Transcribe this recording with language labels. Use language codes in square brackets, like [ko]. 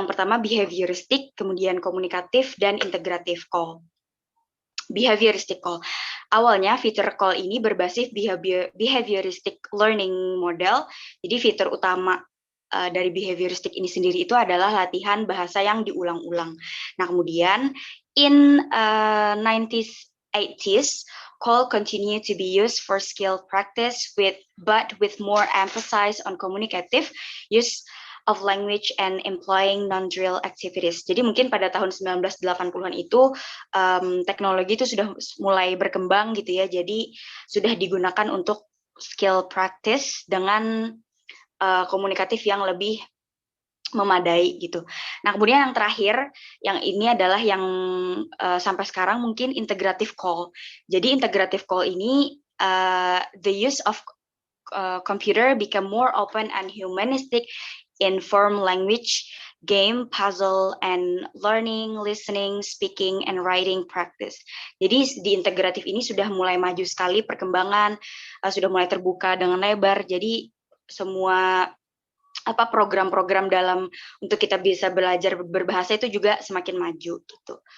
[id] Yang pertama behavioristic, kemudian komunikatif, dan integratif CALL. Behavioristic CALL. Awalnya fitur CALL ini berbasis behavioristic learning model. Jadi fitur utama dari behavioristic ini sendiri itu adalah latihan bahasa yang diulang-ulang. Nah, kemudian [en] in 1980s, CALL continue to be used for skill practice but with more emphasis on communicative use of language and employing non-drill activities. [id] Jadi mungkin pada tahun 1980-an itu teknologi itu sudah mulai berkembang gitu ya. Jadi sudah digunakan untuk skill practice dengan komunikatif yang lebih memadai gitu. Nah, kemudian yang terakhir, yang ini adalah yang sampai sekarang mungkin integrative CALL. Jadi integrative CALL ini [en] the use of computer become more open and humanistic in form language, game, puzzle, and learning, listening, speaking, and writing practice. [id] Jadi di integratif ini sudah mulai maju sekali perkembangan, sudah mulai terbuka dengan lebar. Jadi semua program-program dalam untuk kita bisa belajar berbahasa itu juga semakin maju gitu.